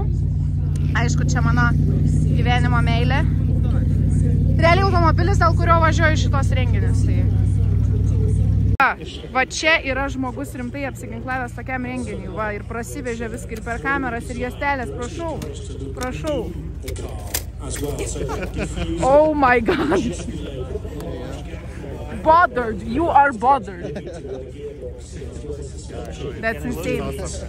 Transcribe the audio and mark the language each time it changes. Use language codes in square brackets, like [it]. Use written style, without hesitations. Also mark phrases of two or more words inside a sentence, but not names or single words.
[lt] Aišku, čia mano gyvenimo meilė. Realiai automobilis, dėl kurio važiuoju šitos renginius. Va čia yra žmogus rimtai apsiginklavęs tokiam renginiui. Va, ir prasivežė viską ir per kameras ir juostelės. Prašau, prašau. [en] Oh my god. Bothered, you are bothered. That's insane.